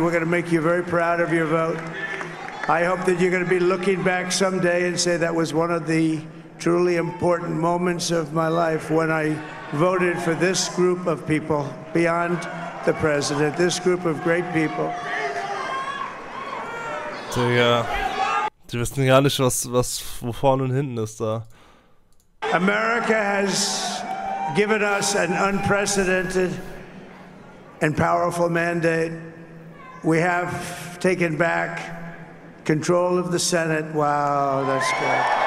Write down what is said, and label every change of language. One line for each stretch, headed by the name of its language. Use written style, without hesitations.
English: We're going to make you very proud of your vote. I hope that you're going to be looking back someday and say that was one of the truly important moments of my life when I voted for this group of people beyond the president, this group of great people.
German: Digga, die wissen gar nicht, wo vorne und hinten ist da.
English: America has given us an unprecedented and powerful mandate. We have taken back control of the Senate. Wow, that's good.